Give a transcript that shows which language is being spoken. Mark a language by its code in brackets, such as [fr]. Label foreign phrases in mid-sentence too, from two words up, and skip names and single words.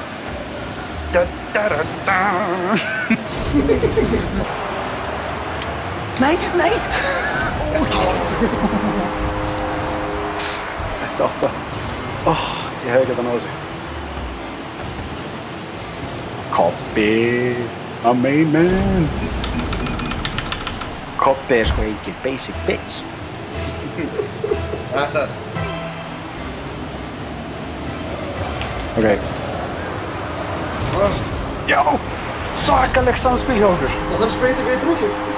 [is] Nei! Þetta átt að... ég hefði getað náðu þessu. Koppi! [en] My main man! [is] Koppi er sko ekki [en] basic bitch. [is] Það er satt. Ok. Já! Svakaleg samspil hjá okkur! Og hann spreytir við drullu.